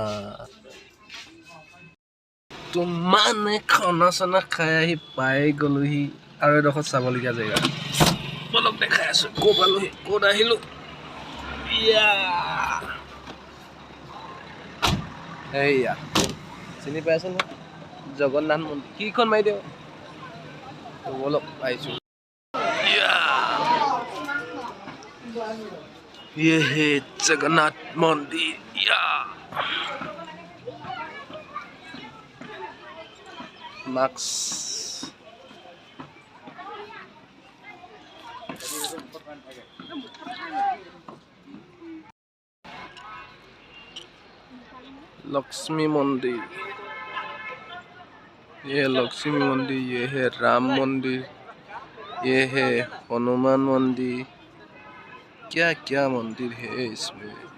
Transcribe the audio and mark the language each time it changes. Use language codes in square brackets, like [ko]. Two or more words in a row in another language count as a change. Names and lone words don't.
[as] তো মানে খানা চানা খাই আহি পাই গ'লোহি আৰু এডোখৰ চাবলগীয়া জেগা বলক দেখাই আছোঁ ক'ত পালোহি ক'ত আহিলোঁ এইয়া চিনি পাইছে নহয় জগন্নাথ মন্দিৰ কিখন মাৰি দিওঁ বলক পাইছোঁ [hi] ये है जगन्नाथ मंदिर मार्क्स लक्ष्मी मंदिर ये लक्ष्मी मंदिर ये है राम मंदिर ये है हनुमान मंदिर क्या क्या मंदिर है इसमें